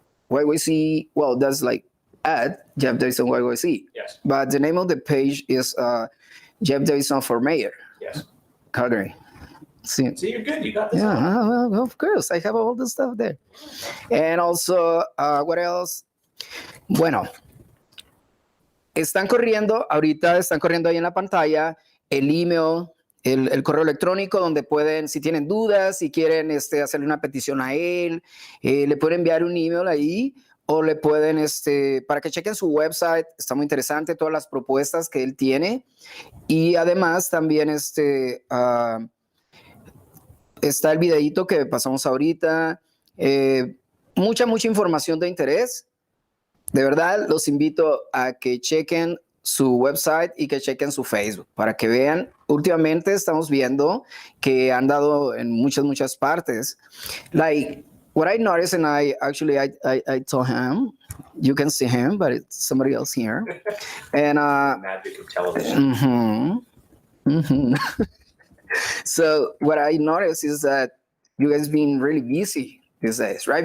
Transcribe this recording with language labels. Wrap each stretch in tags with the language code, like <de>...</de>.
<en>YYC, well, that's like at Jeff Davison YYC. Yes. But the name of the page is Jeff Davison for Mayor. Yes. Calgary. See, you're good. You got this. Yeah, well, of course. I have all the stuff there. And also, what else?</en> <es>Bueno, ahorita están corriendo ahí en la pantalla el email, el correo electrónico donde pueden, si tienen dudas, si quieren hacerle una petición a él, le pueden enviar un email ahí o le pueden, para que chequen su website. Está muy interesante todas las propuestas que él tiene. Y además también está el videíto que pasamos ahorita. Mucha información de interés. De verdad, los invito a que chequen su website y que chequen su Facebook para que vean. Últimamente estamos viendo que han dado en muchas partes.</es> <en>Like, what I noticed, and I told him, you can see him, but it's somebody else here. And magic of television. So what I noticed is that you guys been really busy these days, right?</en>